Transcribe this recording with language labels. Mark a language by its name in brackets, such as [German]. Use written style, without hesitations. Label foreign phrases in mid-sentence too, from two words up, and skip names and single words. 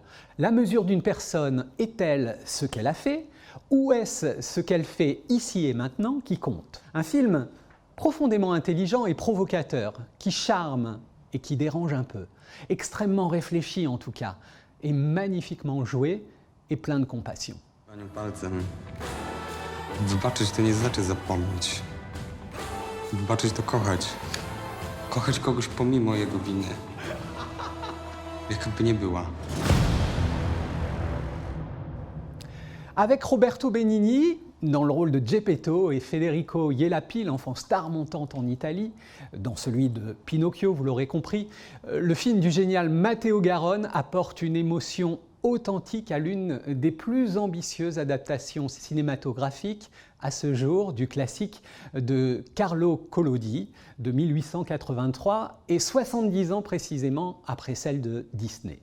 [French] La mesure d'une personne est-elle ce qu'elle a fait, ou est-ce ce qu'elle fait ici et maintenant qui compte? Un film profondément intelligent et provocateur, qui charme et qui dérange un peu. Extrêmement réfléchi en tout cas, et magnifiquement joué et plein de compassion. [Polish] Panią palcem. Wybaczyć to nie znaczy zapomnieć. Wybaczyć to kochać. Kochać kogoś pomimo jego winy. Jakby nie była. [French] Avec Roberto Benigni, dans le rôle de Geppetto, et Federico Ielappi, l'enfant star montante en Italie, dans celui de Pinocchio, vous l'aurez compris, le film du génial Matteo Garonne apporte une émotion authentique à l'une des plus ambitieuses adaptations cinématographiques à ce jour du classique de Carlo Collodi de 1883 et 70 ans précisément après celle de Disney.